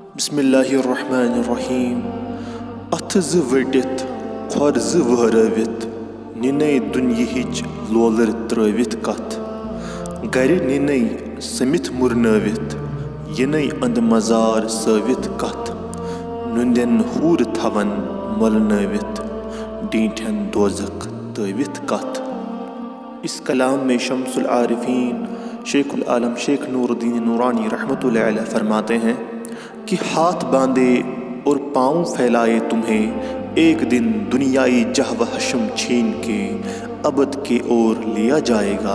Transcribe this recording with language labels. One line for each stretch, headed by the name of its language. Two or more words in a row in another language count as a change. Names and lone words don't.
Arabic: بسم اللہ الرحمن الرحیم
Kashmiri: اتھ ز وٹت کھور ز وہرٲوِتھ نِنے دُنیہٕچ لولر ترٲوِتھ کتھ گرِ نِنے سٔمِتھ مُرنٲوِتھ یِنے اند مزار سٲوِتھ کتھ نُندٮ۪ن ہوٗر تھاون مۄلنٲوِتھ ڈیٖنٹھٮ۪ن دوزخ تٲوِتھ کتھ۔
Urdu: اس کلام میں شمس العارفین شیخ العالم شیخ نور الدین نورانی رحمۃ اللہ علیہ فرماتے ہیں کہ ہاتھ باندھے اور پاؤں پھیلائے تمہیں ایک دن دنیائی جہ و حشم چھین کے ابد کے اور لیا جائے گا۔